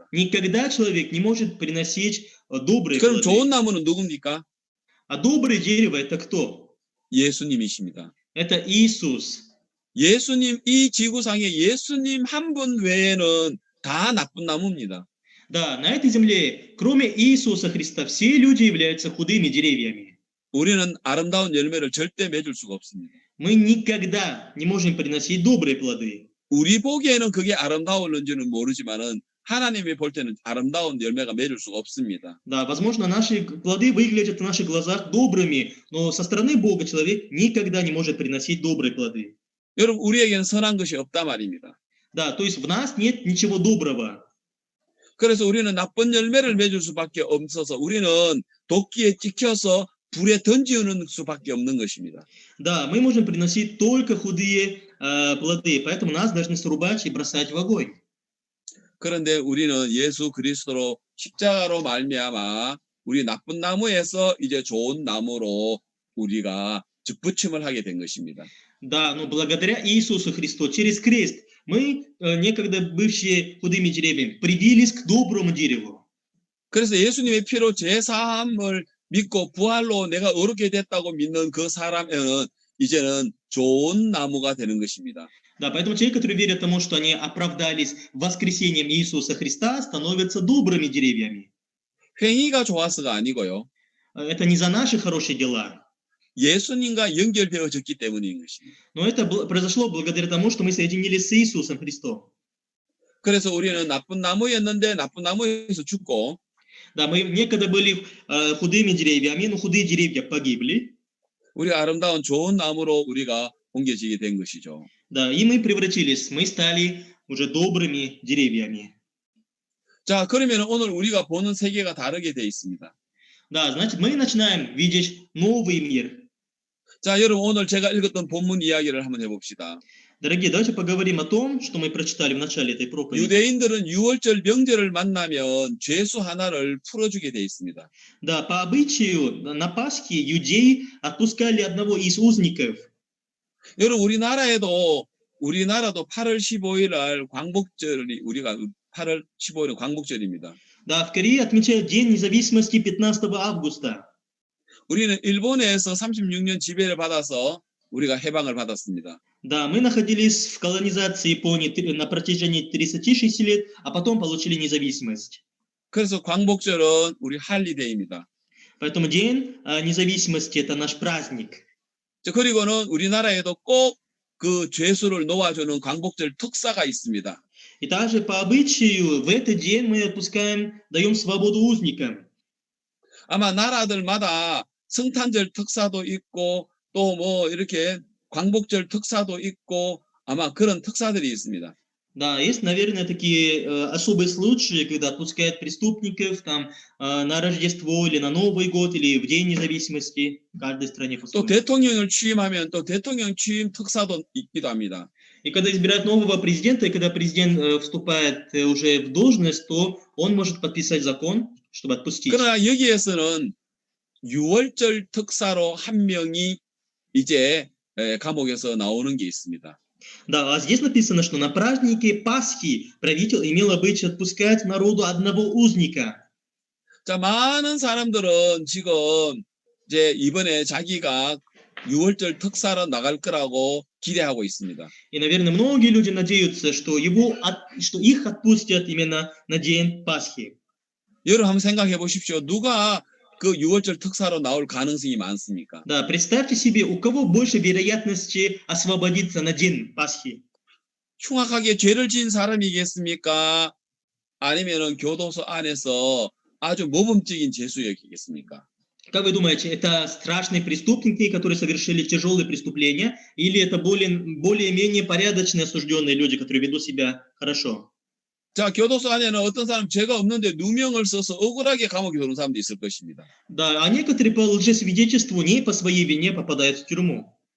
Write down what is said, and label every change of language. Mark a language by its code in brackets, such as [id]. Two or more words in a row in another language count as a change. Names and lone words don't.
[ru] Никогда человек не может приносить добрые 그럼 плоды. [ko] 좋은 나무는 누굽니까? [ru] А доброе дерево это кто? [ko] 예수님이십니다. [ru] Это Иисус. [ko] 예수님, 이 지구상에 예수님 한 분 외에는 다 나쁜 나무입니다. [ru] Да, на этой земле, кроме Иисуса Христа, все люди являются худыми деревьями. [ko] 우리는 아름다운 열매를 절대 맺을 수가 없습니다. [ru] Мы никогда не можем приносить добрые плоды. [ko] 우리 보기에는 그게 아름다울는지는 모르지만은 하나님이 볼 때는 아름다운 열매가 맺을 수가 없습니다. [ru] Да, возможно, наши плоды выглядят в наших глазах добрыми, но со стороны Бога человек никогда не может приносить добрые плоды. [ko] 여러분, 우리에게는 선한 것이 없다 말입니다. [ru] Да, то есть в нас нет ничего доброго. [ko] 그래서 우리는 나쁜 열매를 맺을 수밖에 없어서 우리는 도끼에 찍혀서 불에 던지는 수밖에 없는 것입니다. [ru] Да, мы можем приносить только худые плоды, поэтому нас должны срубать и бросать в огонь. [ko] 그런데 우리는 예수 그리스도로 십자가로 말미암아 우리 나쁜 나무에서 이제 좋은 나무로 우리가 접붙임을 하게 된 것입니다. [ru] Да, но благодаря Иисусу Христу через крест мы, некогда бывшие худыми деревьями, привились к доброму дереву. [ko] 그래서 예수님의 피로 제사함을 믿고 부활로 내가 의롭게 됐다고 믿는 그 사람에는 이제는 좋은 나무가 되는 것입니다. [ru] Да, поэтому те, которые верят тому, что они оправдались воскресением Иисуса Христа, становятся добрыми деревьями. [ko] 행위가 좋아서가 아니고요. [ru] Это не за наши хорошие дела, [ko] 예수님과 연결되어졌기 때문인 것입니다. [ru] но это произошло благодаря тому, что мы соединились с Иисусом Христом. [ko] 그래서 우리는 나쁜 나무였는데 나쁜 나무에서 죽고 [ru] Да, мы некогда были худыми деревьями, но худые деревья погибли. [ko] 우리 아름다운 좋은 나무로 우리가 옮겨지게 된 것이죠. [ru] Да, и мы превратились, мы стали уже добрыми деревьями. [ko] 자, 그러면 오늘 우리가 보는 세계가 다르게 돼 있습니다. [ru] Да, значит, мы начинаем видеть новый мир. [ko] 자, 여러분 오늘 제가 읽었던 본문 이야기를 한번 해봅시다. [ru] Дорогие, давайте поговорим о том, что мы прочитали в начале этой проповеди. [ko] 유대인들은 유월절 명절을 만나면 죄수 하나를 풀어주게 돼 있습니다. [ru] Да, по обычаю на Пасхе иудеи отпускали одного из узников. [ko] 여러분 우리나라도 8월 15일 날 광복절이 우리가 8월 15일은 광복절입니다. [ru] Да, в Корее отмечают День независимости 15 августа. [ko] 우리는 일본에서 36년 지배를 받아서 우리가 해방을 받았습니다. [ru] Да, мы находились в колонизации Японии на протяжении 36 лет, а потом получили независимость. [ko] 그래서 광복절은 우리 할리데이입니다. [ru] Поэтому День независимости – это наш праздник. [ko] 그리고는 우리나라에도 꼭 그 죄수를 놓아주는 광복절 특사가 있습니다. [ru] И также по обычаю в этот день мы отпускаем, даем свободу узникам. [ko] 아마 나라들마다 성탄절 특사도 있고 또 뭐 이렇게 광복절 특사도 있고 아마 그런 특사들이 있습니다. [ru] Да, есть, наверное, такие особые случаи, когда отпускают преступников там на Рождество или на Новый год или в День независимости. В каждой стране 또 по-своему. [ko] 대통령을 취임하면 또 대통령 취임 특사도 있기도 합니다. [ru] И когда избирают нового президента, и когда президент вступает уже в должность, то он может подписать закон, чтобы отпустить. [ko] 그러나 여기에서는 6월절 특사로 한 명이 이제 감옥에서 나오는 게 있습니다. [ru] Да, а здесь написано, что на празднике Пасхи правитель имел обычай отпускать народу одного узника. [ko] 자, 많은 사람들은 지금 이제 이번에 자기가 6월절 특사로 나갈 거라고 기대하고 있습니다. [ru] И, наверное, многие люди надеются, что что их отпустят именно на день Пасхи. [ko] 여러분 한번 생각해 보십시오. 누가 그 6월절 특사로 나올 가능성이 많습니까? [ru] Да, представьте себе, у кого больше вероятности освободиться на день Пасхи. [ko] 흉악하게 죄를 지은 사람이겠습니까? 아니면은 교도소 안에서 아주 모범적인 죄수였겠습니까? [ru] Как вы думаете, это страшные преступники, которые совершили тяжелые преступления, или это более-менее порядочные осужденные люди, которые ведут себя хорошо? [ko] 자, 교도소 안에는 어떤 사람 죄가 없는데 누명을 써서 억울하게 감옥에 들어온 사람도 있을 것입니다. [ru] Да, а некоторые по лжесвидетельству не по своей вине попадают в тюрьму.